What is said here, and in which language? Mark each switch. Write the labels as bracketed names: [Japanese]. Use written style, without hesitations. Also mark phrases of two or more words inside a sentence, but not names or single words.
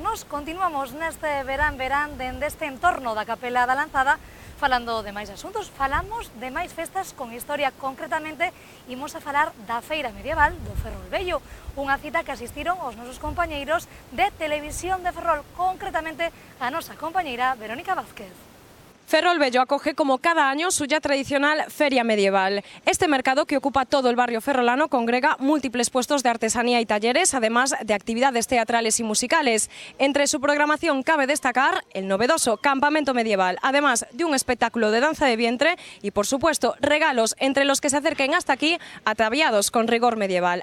[Galician] Nos continuamos neste verán dende este entorno da Capela da Lanzada falando de máis asuntos, falamos de máis festas con historia. Concretamente, imos a falar da Feira Medieval do Ferrol Vello, unha cita que asistiron os nosos compañeiros de Televisión de Ferrol, concretamente a nosa compañeira Verónica Vázquez. [Spanish] Ferrol Vello acoge como cada año su ya tradicional Feria Medieval. Este mercado, que ocupa todo el barrio ferrolano, congrega múltiples puestos de artesanía y talleres, además de actividades teatrales y musicales. Entre su programación cabe destacar el novedoso Campamento Medieval, además de un espectáculo de danza de vientre y, por supuesto, regalos entre los que se acerquen hasta aquí ataviados con rigor medieval.